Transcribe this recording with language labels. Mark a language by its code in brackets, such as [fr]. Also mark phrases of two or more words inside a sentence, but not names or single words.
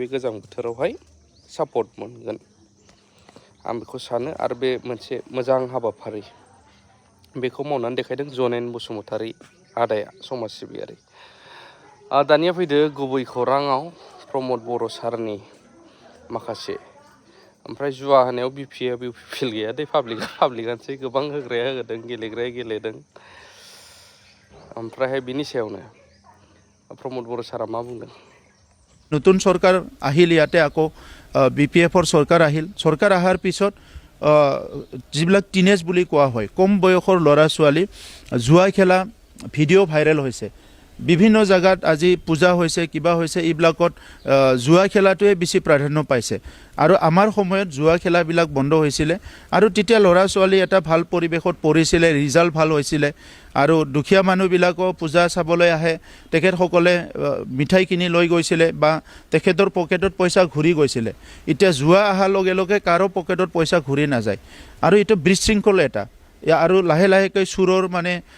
[brx] गोजां बोथोरावहाय सापर्ट मोनगोन आं बेखौ सानो आरो बे मोनसे मोजां हाबाफारि बेखौ मावनानै देखायदों जनेन बसुमतारी आदाया समाज सिबियारि दानिया फैदो गुबै खौराङाव प्रमद बर' सारनि माखासे ओमफ्राय जुवा होनायाव बिपिएल गैया दै पाब्लिकानोसै गोबां होग्राया होदों गेलेग्राया गेलेदों ओमफ्रायहाय बिनि सायावनो प्रमद बर' सारा मा बुंदों [as] নতুন চৰকাৰ আহিল ইয়াতে আকৌ বিপিএফৰ চৰকাৰ আহিল চৰকাৰ আহাৰ পিছত যিবিলাক টিনেজ বুলি কোৱা হয় কম বয়সৰ ল'ৰা ছোৱালী জুৱা খেলা ভিডিঅ' ভাইৰেল হৈছে বিভিন্ন জায়গাত আজি পূজা হৈছে কিবা হৈছে এইবিলাকত জুৱা খেলাটোৱে বেছি প্ৰাধান্য পাইছে আৰু আমাৰ সময়ত জুৱা খেলাবিলাক বন্ধ হৈছিলে আৰু তেতিয়া ল'ৰা ছোৱালী এটা ভাল পৰিৱেশত পঢ়িছিলে ৰিজাল্ট ভাল হৈছিলে আৰু দুখীয়া মানুহবিলাকো পূজা চাবলৈ আহে তেখেতসকলে মিঠাই কিনি লৈ গৈছিলে বা তেখেতৰ পকেটত পইচা ঘূৰি গৈছিলে এতিয়া জুৱা অহাৰ লগে লগে কাৰো পকেটত পইচা ঘূৰি নাযায় আৰু এইটো বিশৃংখল এটা আৰু লাহে লাহেকৈ চুৰৰ মানে